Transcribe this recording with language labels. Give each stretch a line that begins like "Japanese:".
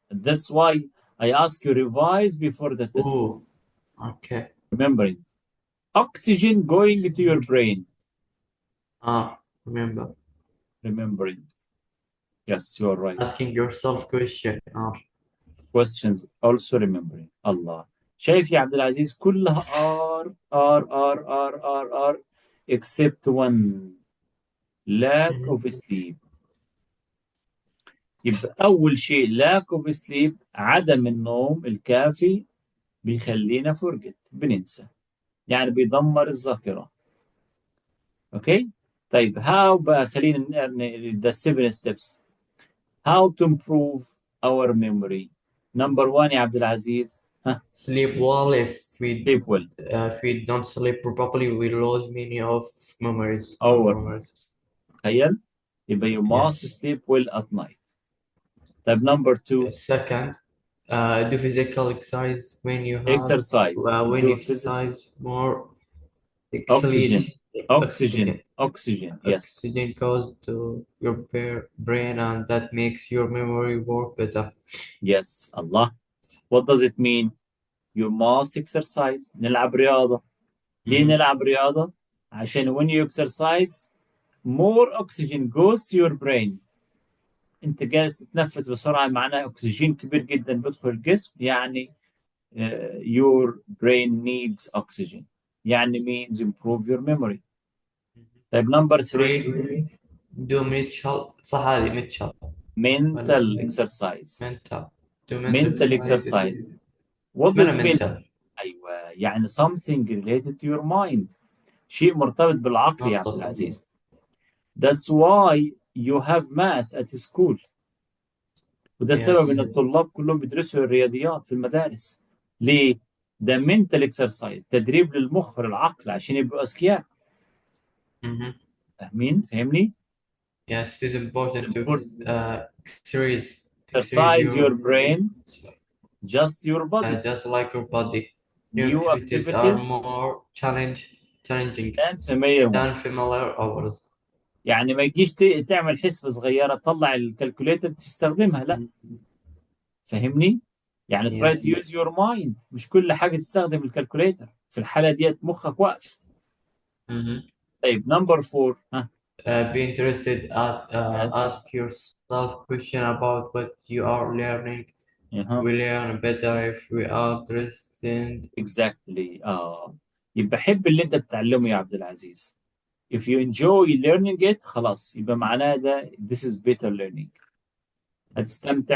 English: That's why I ask you revise before the test. Oh, okay. Remembering oxygen going to your brain. R. Remember. Remembering. Yes, you are right. Asking yourself question. R. Questions also remembering. Allah.
Arabic: شايف يا عبد العزيز كلها R
English: except one lack Mhm. of sleep.
Arabic: يبقى أول شيء
English: lack of sleep
Arabic: عدم النوم الكافي بيخلينا
English: forget
Arabic: بننسى، يعني بيدمر الذاكرة. اوكي طيب
English: how
Arabic: بقى خلينا
English: the 7 steps how to improve our memory.
Arabic: number 1 يا عبد العزيز ها
English: Sleep well. sleep well If we don't sleep properly, we lose many of memories. Our our memories. memories.
Arabic: تخيل يبقى
English: you must Yes. sleep well at night. طيب number 2 Second, do physical exercise exercise when you do physical exercise more oxygen exhalate oxygen oxygen. oxygen yes Oxygen goes to your brain, and that makes your memory work better. yes Allah. what does it mean you must exercise
Arabic: نلعب رياضة. ليه Mhm. نلعب رياضة؟ عشان
English: when you exercise more oxygen goes to your brain.
Arabic: انت جالس تتنفس بسرعة معناها اكسجين كبير جدا بيدخل الجسم، يعني
English: your brain needs oxygen،
Arabic: يعني
English: means improve your memory. طيب number 3 Three, do mental.
Arabic: صح هذه mental
English: mental
Arabic: ولا
English: exercise. mental. Do mental mental exercise. exercise what
Arabic: شو معنى
English: does mean؟ mental؟
Arabic: ايوه يعني
English: something related to your mind،
Arabic: شيء مرتبط بالعقل يا عبد منطقة. العزيز.
English: that's why you have math at school،
Arabic: وده السبب
English: Yes.
Arabic: ان الطلاب كلهم بيدرسوا الرياضيات في المدارس. ليه؟ ده
English: mental exercise
Arabic: تدريب للمخ والعقل عشان يبقوا اذكياء. Mhm. فاهمين؟ فاهمني؟
English: Yes, it is important to Import- exercise exercise your your brain just your body. just like your body. New New activities are activities more challenging and familiar than ones. familiar hours.
Arabic: يعني ما يجيش تعمل حسبة صغيرة تطلع الكالكوليتر تستخدمها، لا. Mhm. فاهمني؟ يعني
English: try to Yes. use your mind،
Arabic: مش كل حاجة تستخدم الكالكوليتر، في الحالة ديت مخك واقف. Mhm. طيب number 4 ها
English: Be interested yes ask yourself question about what you are learning. uh-huh. We learn better if we are interested.
Arabic: exactly يبقى حب اللي انت بتتعلمه يا عبد العزيز.
English: if you enjoy learning it
Arabic: خلاص يبقى معناه ده
English: this is better learning،
Arabic: هتستمتع